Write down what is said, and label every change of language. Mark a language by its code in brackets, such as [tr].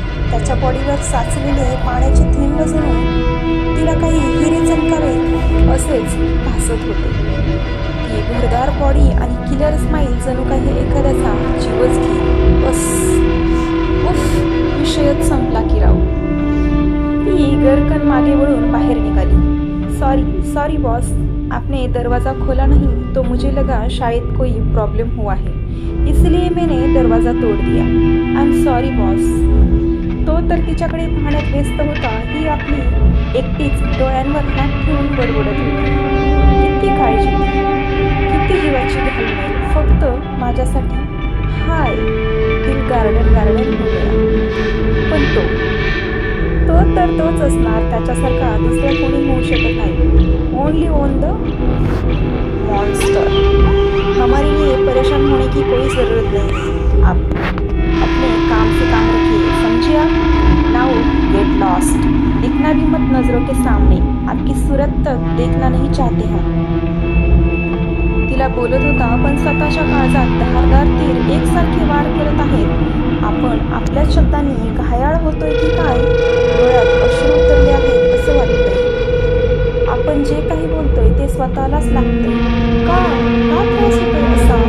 [mr] त्याच्या बॉडीवर साचलेले पाण्याचे थेंब जणू तिला काही हिरे चमकावे असेच भासत होते। ती भरदार बॉडी आणि किलर स्माईल जणू काही एखाद्याचा जीवच घेईल। बस, उफ, विषयच संपला की राव। ती गरकन मागे वळून बाहेर निघाली। [hi] सॉरी बॉस, आपने दरवाज़ा खोला नहीं तो मुझे लगा शायद कोई प्रॉब्लम हुआ है, इसलिए मैंने दरवाज़ा तोड़ दिया। [en] I am sorry boss. [mr] तो तर तिच्याकडे पाहण्यात व्यस्त होता। ही आपली एकटीच डोळ्यांवर हात ठेवून बडबडत होती। किती काळजी, किती जीवाची घाल नाही, फक्त माझ्यासाठी। [hi] हाय, दिल गार्डन हो गया। [mr] पण तो तर तोच असणार, त्याच्यासारखा दुसरा कोणी होऊ शकत नाही। [en] Only own the monster. [hi] हमारे लिए परेशान होने की कोई ज़रूरत नहीं। आप अपने काम से काम रखिए, समझे आप? [en] Now get lost. [hi] दिखना भी मत नज़रों के सामने, आपकी सूरत तक देखना नहीं चाहते हम। [mr] तिला बोलत होता, पण स्वतःच्या काळजात धारदार तीर एकसारखे वार करत आहेत। आपण आपल्याच शब्दांनी घायाळ होतोय की काय? डोळ्यात अश्रू उतरले आहेत असं वाटतंय। आपण जे काही बोलतोय ते स्वतःलाच लागतंय। का त्रास होतोय असा?